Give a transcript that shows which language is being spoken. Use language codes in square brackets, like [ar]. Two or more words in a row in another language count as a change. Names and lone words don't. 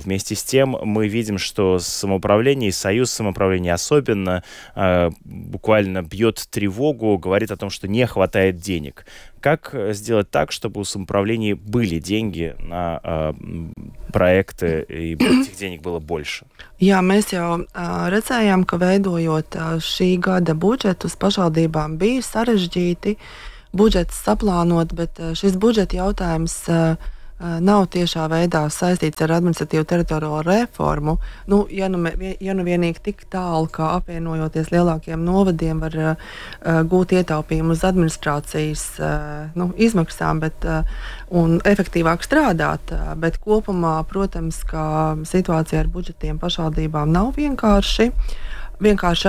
[ru] Вместе с тем мы видим, что самоуправление, Союз самоуправления особенно, буквально бьет тревогу, говорит о том, что не хватает денег. Как сделать так, чтобы у самоуправлений были деньги на проекты, и этих денег было больше? [lv] Jā, mēs jau redzējām, ka veidojot šī gada budžetu uz pašvaldībām bija sarežģīti budžets saplānot, bet šis budžeta jautājums nav tiešā veidā saistīts ar administratīvu teritoriālo reformu. Ja nu vienīgi tik tālu, kā apvienojoties lielākiem novadiem, var gūt ietaupījumu uz administrācijas izmaksām un efektīvāk strādāt, bet kopumā, protams, ka situācija ar budžetiem pašvaldībām nav vienkārša.